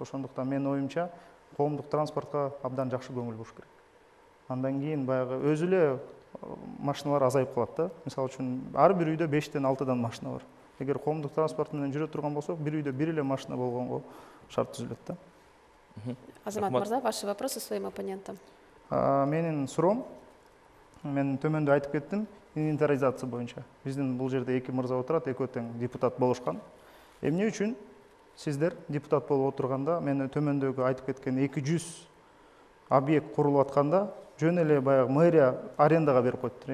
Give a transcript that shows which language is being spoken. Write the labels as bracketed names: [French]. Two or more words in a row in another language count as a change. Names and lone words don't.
[Kyrgyz] Ошондуктан менин оюмча коомдук транспортко абдан жакшы көңүл буруш керек. Андан кийин баягы өзү эле машиналар азайып калат да. Мисалы үчүн ар бир үйдө 5-тен 6-дан машина бар. Эгер коомдук транспорт менен жүрө турган болсок, бир үйдө бир эле машина болгонго шарт түзүлөт да. Азамат Мырза, [Russian] ваши вопросы своим оппонентам. [Kyrgyz] Менин суроом, мен төмөндө айтып кеттим, инвентаризация боюнча. Биздин бул жерде эки мырза отурат, экөө тең депутат болушкан. Эмне үчүн сиздер депутат болуп отурганда, мен төмөндөгү айтып кеткен 200 объект курулуп атканда, жөн эле баягы мэрия арендага берип коюптур.